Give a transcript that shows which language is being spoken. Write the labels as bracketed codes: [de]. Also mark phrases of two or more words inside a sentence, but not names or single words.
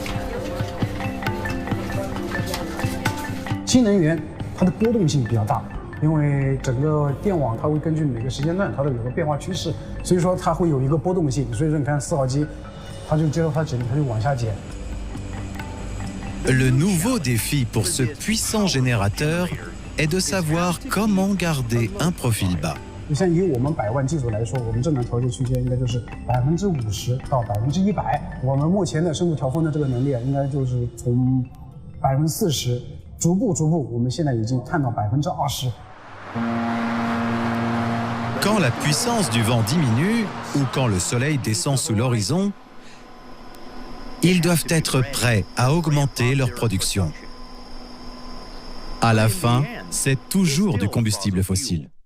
[zh] 新能源它的波动性比较大，因为整个电网它会根据每个时间段它都有个变化趋势，所以说它会有一个波动性。所以说你看4号机，它就接受它指令，它就往下减。 [fr] Le nouveau défi pour ce puissant générateur est de savoir comment garder un profil bas. [zh] 你像以我们100万机组来说，我们正常调节区间应该就是50%到100%。我们目前的深度调峰的这个能力应该就是从40%，逐步，我们现在已经看到20%。 [fr] Quand la puissance du vent diminue ou quand le soleil descend sous l'horizon, ils doivent être prêts à augmenter leur production. À la fin, c'est toujours du combustible fossile.